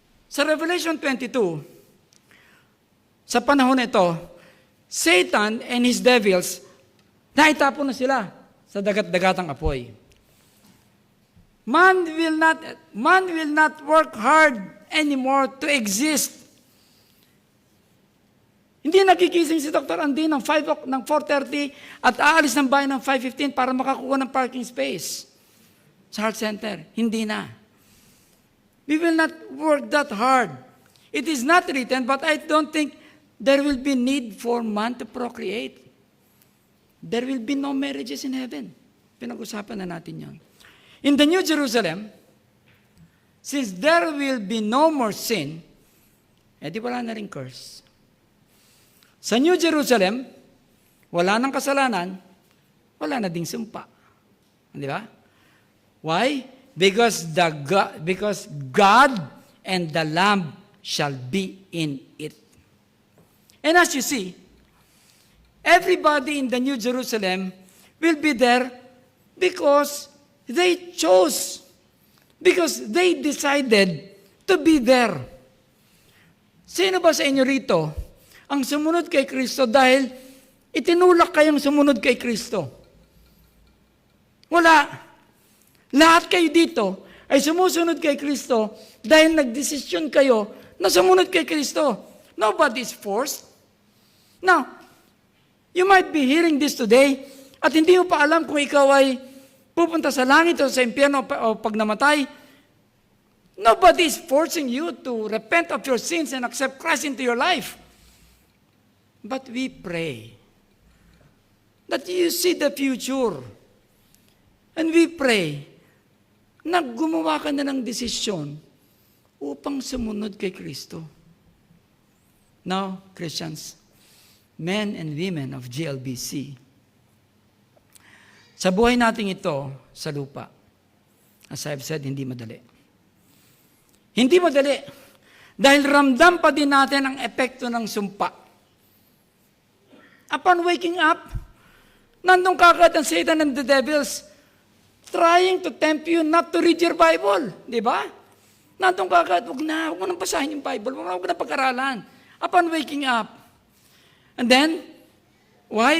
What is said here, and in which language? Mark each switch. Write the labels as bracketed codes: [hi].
[tl] Sa Revelation 22, sa panahon ito, [en] Satan and his devils, [tl] naitapon na sila sa dagat-dagatang apoy. [en] Man will not work hard anymore to exist. [tl] Hindi nagigising si Dr. Andy ng 4:30 at aalis ng bahay ng 5:15 para makakuha ng parking space sa heart center. Hindi na. [en] We will not work that hard. It is not written, but I don't think there will be need for man to procreate. There will be no marriages in heaven. [tl] Pinag-usapan na natin yan. [en] In the New Jerusalem, since there will be no more sin, [tl] di wala na rin [en] curse. [tl] Sa New Jerusalem, wala nang kasalanan, wala na ding sumpa. Di ba? [en] Why? because God and the Lamb shall be in it. And as you see, everybody in the New Jerusalem will be there because they chose, because they decided to be there. [tl] Sino ba sa inyo rito ang sumunod kay Kristo dahil itinulak kayong sumunod kay Kristo? Wala. Lahat kayo dito ay sumusunod kay Kristo dahil nagdesisyon kayo na sumunod kay Kristo. [en] Nobody is forced. Now, you might be hearing this today [tl] at hindi mo pa alam kung ikaw ay pupunta sa langit o sa impyerno o pag namatay. [en] Nobody is forcing you to repent of your sins and accept Christ into your life. But we pray that you see the future. And we pray [tl] na gumawa ka na ng desisyon upang sumunod kay Kristo. [en] Now, Christians, men and women of GLBC, [tl] sa buhay natin ito sa lupa, [en] as I've said, [tl] hindi madali. Hindi madali. Dahil ramdam pa din natin ang epekto ng sumpa. [en] Upon waking up, [tl] nandun kagad ang [en] Satan and the devils trying to tempt you not to read your Bible. [tl] Di ba? Nandun kagad, huwag mo nang basahin yung Bible, huwag mo nang pag-aralan. [en] Upon waking up. And then, why?